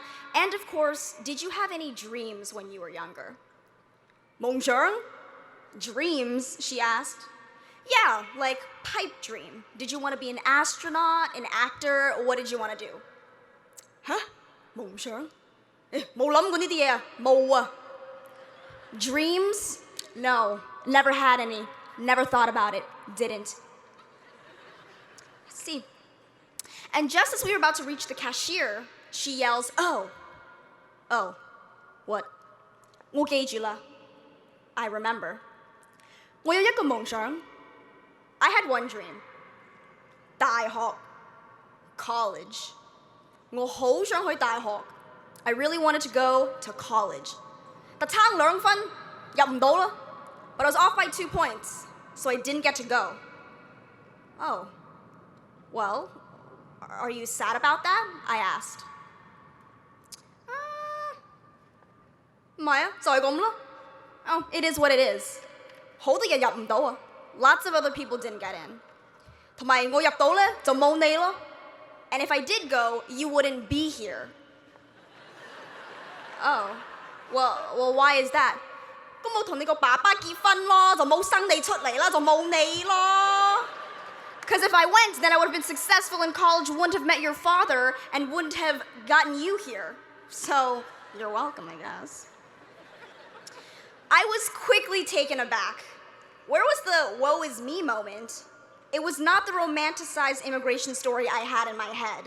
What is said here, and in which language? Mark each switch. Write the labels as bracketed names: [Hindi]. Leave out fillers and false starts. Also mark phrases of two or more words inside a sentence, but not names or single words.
[English] And of course, did you have any dreams when you were younger? Bonjour? Dreams, she asked. Yeah, like pipe dream. Did you want to be an astronaut, an actor, or what did you want to do? Huh? Bonjour? [Cantonese] 冇諗過呢啲嘢啊，冇啊. [English] Dreams? No, never had any. Never thought about it. Didn't. See. And just as we were about to reach the cashier, she yells, oh. Oh. What? [Cantonese] 我記住啦. [English] I remember. [Cantonese] 我有一個夢想. [English] I had one dream. [Cantonese] 大學. College. 我好想去大學. [English] I really wanted to go to college. [Cantonese] 但差2分入唔到啦. [English] But I was off by 2 points, so I didn't get to go. Oh. Well, are you sad about that? I asked. [Cantonese] 唔係啊，就係咁咯. [English] Oh, it is what it is. [Cantonese] 好多人入唔到啊. [English] Lots of other people didn't get in. [Cantonese] 同埋我入到咧就冇你咯. [English] And if I did go, you wouldn't be here. Oh, well, why is that? [Cantonese] 咁我同你個爸爸結婚咯，就冇生你出嚟啦，就冇你咯. [English] Because if I went, then I would have been successful in college, wouldn't have met your father, and wouldn't have gotten you here. So, you're welcome, I guess. I was quickly taken aback. Where was the woe is me moment? It was not the romanticized immigration story I had in my head.